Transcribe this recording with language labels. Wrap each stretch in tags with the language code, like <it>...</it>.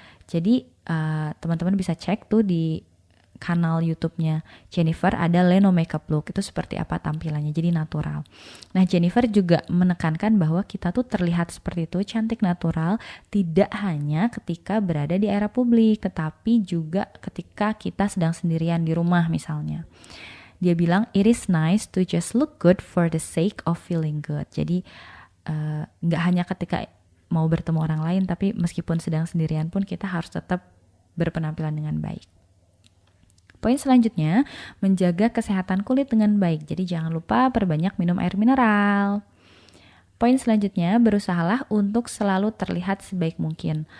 <id>Jadi teman-teman bisa cek tuh di kanal YouTube-nya Jennifer, ada Leno makeup look, itu seperti apa tampilannya, jadi natural. Nah, Jennifer juga menekankan bahwa kita tuh terlihat seperti itu, cantik natural, tidak hanya ketika berada di area publik, tetapi juga ketika kita sedang sendirian di rumah misalnya. Dia bilang,</id> <en>it is nice to just look good for the sake of feeling good.</en> <id>Jadi nggak hanya ketika mau bertemu orang lain, tapi meskipun sedang sendirian pun kita harus tetap berpenampilan dengan baik. Poin selanjutnya, menjaga kesehatan kulit dengan baik. Jadi jangan lupa perbanyak minum air mineral. Poin selanjutnya, berusahalah untuk selalu terlihat sebaik mungkin.</id>